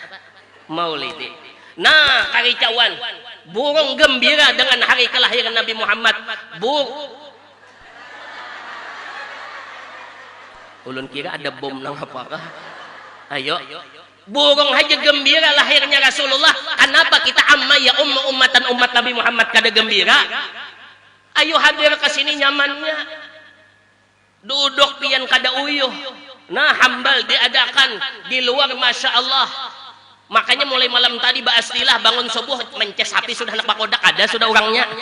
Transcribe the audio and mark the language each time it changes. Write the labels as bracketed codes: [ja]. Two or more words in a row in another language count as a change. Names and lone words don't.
[bjn] Maulidi. Nah, karicauan. Burung gembira dengan hari kelahiran Nabi Muhammad. Ulun kira ada bom nang apakah? Ayo. Burung aja gembira lahirnya Rasulullah. Kenapa kita amma ya ummatan umat Nabi Muhammad kada gembira? Ayo hadir ke sini nyamannya. Duduk pian kada uyuh. Nah, hambal diadakan di luar [ar] ما شاء الله. [bjn] Makanya mulai malam tadi ba'astilah bangun subuh mences sapi sudah anak bakodak ada sudah orangnya.